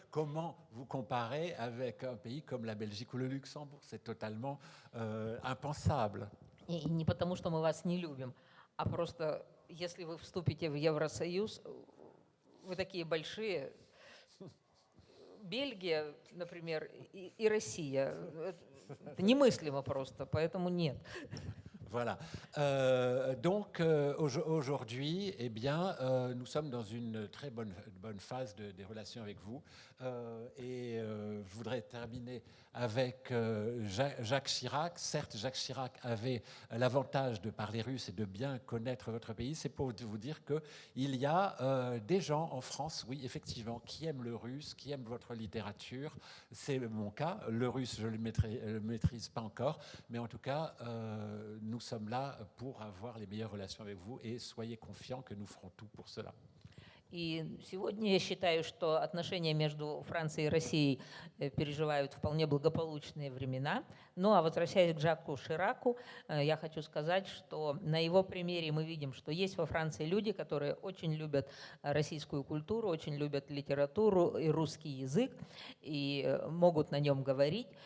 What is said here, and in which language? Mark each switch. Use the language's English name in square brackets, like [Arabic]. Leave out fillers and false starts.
[French] Comment vous comparez avec un pays comme la Belgique ou le Luxembourg? C'est totalement impensable. [Russian] И не потому, что мы вас не любим, а просто если вы вступите в Евросоюз, вы такие большие. Бельгия, например, и Россия. Это немыслимо просто, поэтому нет. [French] Voilà. Donc aujourd'hui, eh bien, nous sommes dans une très bonne phase des relations avec vous. Et je voudrais terminer avec Jacques Chirac. Certes, Jacques Chirac avait l'avantage de parler russe et de bien connaître votre pays. C'est pour vous dire qu'il y a des gens en France, oui, effectivement, qui aiment le russe, qui aiment votre littérature. C'est mon cas. Le russe, je ne le maîtrise pas encore. Mais en tout cas, nous sommes là pour avoir les meilleures relations avec vous et soyez confiants que nous ferons tout pour cela. [Russian] И сегодня я считаю, что отношения между Францией и Россией переживают вполне благополучные времена. Ну а возвращаясь к Жаку Шираку, я хочу сказать, что на его примере мы видим, что есть во Франции люди, которые очень любят российскую культуру, очень любят литературу и русский язык, и могут на нем говорить.